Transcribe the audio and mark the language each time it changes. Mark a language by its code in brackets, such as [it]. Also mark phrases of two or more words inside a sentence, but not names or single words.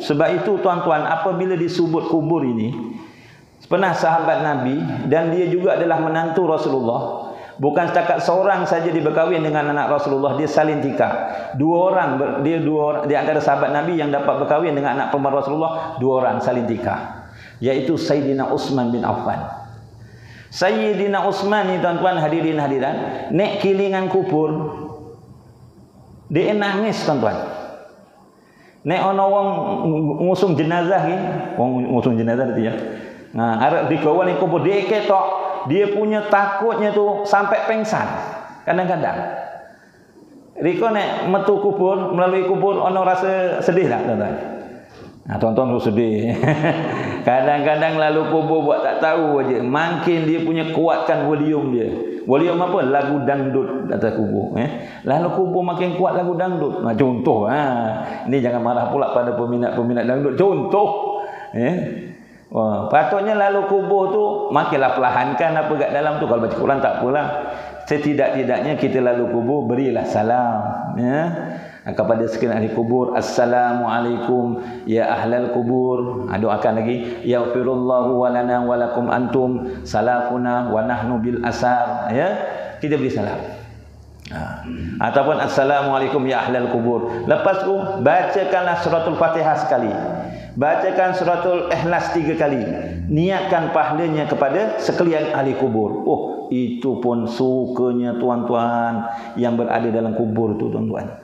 [ms] Sebab itu tuan-tuan, apabila disebut kubur ini, pernah sahabat Nabi, dan dia juga adalah menantu Rasulullah, bukan setakat seorang saja dia berkahwin dengan anak Rasulullah, dia salin tikar. Dua orang di antara sahabat Nabi yang dapat berkahwin dengan anak perempuan Rasulullah, dua orang salin tikar, iaitu Sayyidina Utsman bin Affan. Sayyidina Utsman ni tuan-tuan hadirin hadirat, [jv] nek kilingan [ms] kubur dia nangis tuan-tuan. [jv] Nek ana wong ngusung jenazah ni, wong ngusung jenazah tu ya. [ms] Nah, arep dikawal ni kubur, dia ketok, dia punya takutnya tu sampai pengsan. [jv] Kadang-kadang riko nek metu kubur, [ms] melalui kubur ana rasa sedih tak tuan-tuan? Nah, tuan-tuan tu sedih. Kadang-kadang lalu kubur buat tak tahu aja. Makin dia punya kuatkan volume dia. Volume apa? Lagu dangdut atas kubur. Lalu kubur makin kuat lagu dangdut. Nah, contoh. Ini jangan marah pula pada peminat-peminat dangdut. Contoh. Wah, patutnya lalu kubur tu makinlah perlahankan apa kat dalam tu. Kalau baca Quran tak apalah. Setidak-tidaknya kita lalu kubur berilah salam. Kepada sekalian ahli kubur, [ar] السلام عليكم يا أهل القبور. [ms] Doakan lagi, [ar] يغفر الله لنا ولكم أنتم سلفنا ونحن بالأثر. [ms] Ya, kita beri salam. Ataupun [ar] السلام عليكم يا أهل القبور. [ms] Lepas tu bacakanlah suratul Fatihah sekali. Bacakan suratul Ikhlas 3 kali. Niatkan pahalanya kepada sekalian ahli kubur. Oh, itu pun sukanya tuan-tuan yang berada dalam kubur tu tuan-tuan.